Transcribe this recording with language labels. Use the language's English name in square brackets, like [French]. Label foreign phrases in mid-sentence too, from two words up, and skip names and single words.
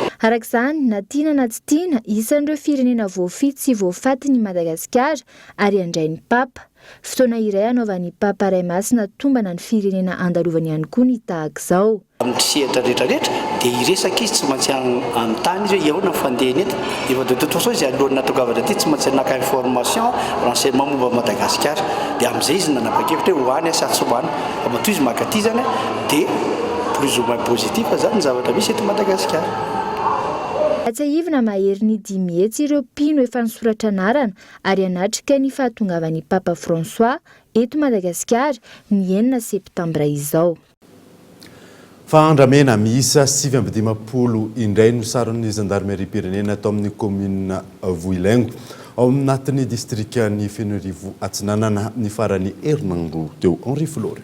[Malagasy] Arak'izany na tiana na tsy tiana isan'ireo firenena voafity sy voafaty ny Madagasikara ary andrain'ny Papa. Fotoana iray anaovan'ny Paparaimasina tombana ny firenena andalovany ihany koa ny tahaka izao. Amin'ny sehatra rehetrarehetra dia hiresaka izy tsy maintsy anontany izy hoe ahoana ny fandehany eto. Efa [French] de toute façon [Malagasy] izy alohan'ny natongavana aty tsy maintsy naka [French] information renseignement [Malagasy] momba Madagasikara dia amin'izay izy nanapa-kevitra hoe hoany asa tsy hoany. Fa matoa izy maka aty zany dia [French] plus ou moins positif [Malagasy] zany ny zavatra misy eto Madagasikara. Atsahivana mahery ny 10 mihetsy ireo mpino efa nisoratra anarana ary anatrika ny fahatongavan'ny Papa François eto Madagasikara ny 9 septambra izao. Fandramena miisa 750 indray no saron'ny zandarmerie-pirenena atao amin'ny commune Vohilaingo ao anatin'ny distrikan'ny Fenorivo Atsinanana ny farany herinandro teo Henri Florio.